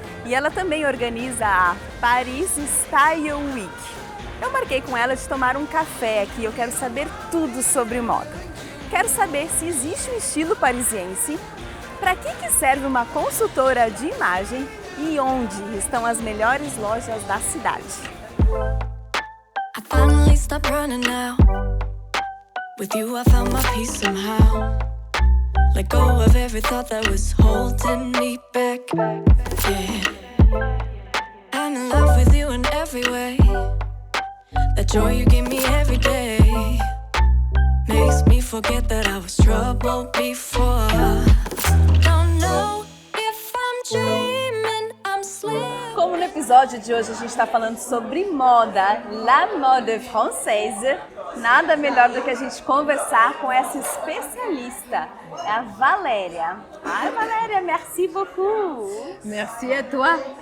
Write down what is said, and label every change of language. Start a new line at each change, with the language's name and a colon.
Portuguese: E ela também organiza a Paris Style Week. Eu marquei com ela de tomar um café aqui, eu quero saber tudo sobre moda. Quero saber se existe um estilo parisiense, para que serve uma consultora de imagem e onde estão as melhores lojas da cidade.
English: I finally stopped running now. With you I found my peace somehow. Let go of every thought that was holding me back. Yeah. I'm in love with you in every way. That joy you give me every day makes me forget that I was troubled before. Don't know if I'm dreaming, I'm sleeping.
Portuguese: Como no episódio de hoje a gente está falando sobre moda,
French: la mode française,
Portuguese: nada melhor do que a gente conversar com essa especialista, a Valéria. Ai,
French: Valéria, merci beaucoup. Merci à toi.